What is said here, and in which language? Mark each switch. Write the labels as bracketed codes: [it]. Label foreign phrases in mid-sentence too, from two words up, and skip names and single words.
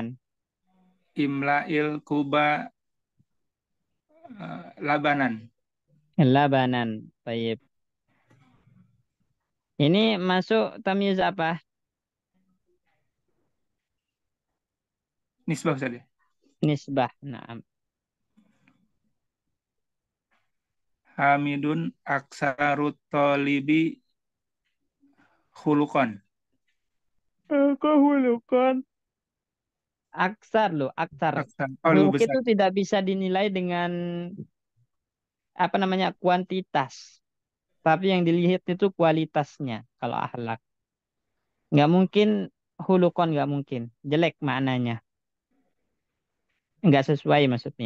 [ar] املأ الكوب لبنا. [id] Labanan. Baik. Ini masuk tamyiz apa? Nisbah saja. Nisbah. Nah, [ar] حامد أكثر الطلاب خلقا. [id] kehulukan. Aksar loh, aksar. Aksar. Oh, lebih Huluk besar. itu tidak bisa dinilai dengan apa namanya kuantitas, tapi yang dilihat itu kualitasnya. Kalau akhlak, nggak mungkin hulukon, nggak mungkin jelek maknanya, nggak sesuai maksudnya.